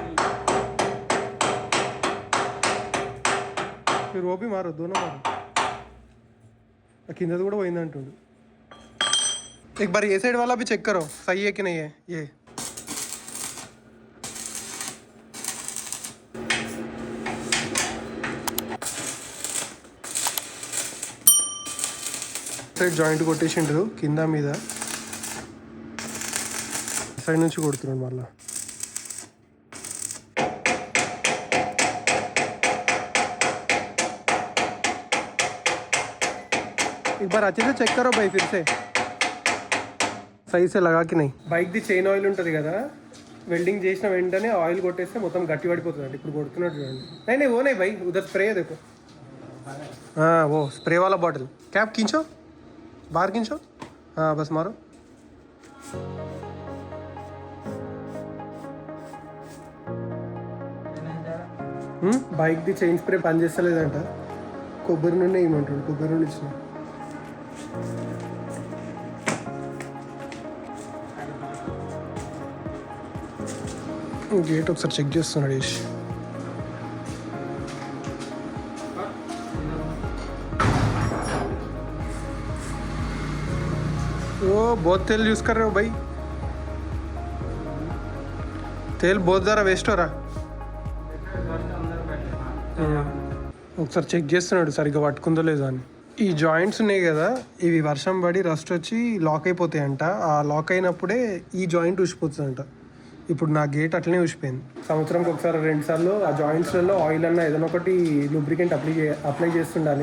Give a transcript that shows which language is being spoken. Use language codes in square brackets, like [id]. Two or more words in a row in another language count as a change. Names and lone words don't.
[hi] फिर वो भी मारो, दोनों मारो. [te] కింద కూడా పోయింది అంటుండు. [hi] एक बार ये साइड वाला भी चेक करो सही है कि नहीं है. [te] ये [en] side joint [te] కొట్టేసిండ్రు కింద మీద, సైడ్ నుంచి కొడుతున్నాడు మళ్ళా. [hi] एक बार अच्छे से चेक करो भाई, फिर से सही से लगा कि नहीं. [te] బైక్ ది [en] chain oil [te] ఉంటుంది కదా, వెల్డింగ్ చేసిన వెంటనే ఆయిల్ కొట్టేస్తే మొత్తం గట్టి పడిపోతుంది అండి. ఇప్పుడు కొడుతున్నట్టు చూడండి. [hi] नहीं वो नहीं भाई, उधर स्प्रे है देखो. हाँ वो स्प्रे वाला बॉटल. कैप खींचो, बाहर खींचो. हाँ बस मारो. [te] బైక్ది [en] chain spray [te] పనిచేస్తలేదంట. కొబ్బరి నుండి ఏమంటాడు, కొబ్బరి నుండి ఇచ్చిన. గేట్ ఒకసారి చెక్ చేస్తున్నాడు యష్. [hi] वो बहुत तेल यूज़ कर रहे हो भाई. तेल बहुत ज़रा वेस्ट हो रहा. [te] ఒకసారి చెక్ చేస్తున్నాడు సరిగ్గా పట్టుకుందో లేదో అని. ఈ జాయింట్స్ ఉన్నాయి కదా, ఇవి వర్షం పడి రస్ట్ వచ్చి లాక్ అయిపోతాయంట. ఆ లాక్ అయినప్పుడే ఈ జాయింట్ ఊసిపోతుందంట. ఇప్పుడు నా గేట్ అట్లనే ఊసిపోయింది. సంవత్సరంకి ఒకసారి 2 సార్లు ఆ జాయింట్స్లలో ఆయిల్ అన్న ఏదైనా ఒకటి [en] lubricant apply [te] చేస్తుండాలి.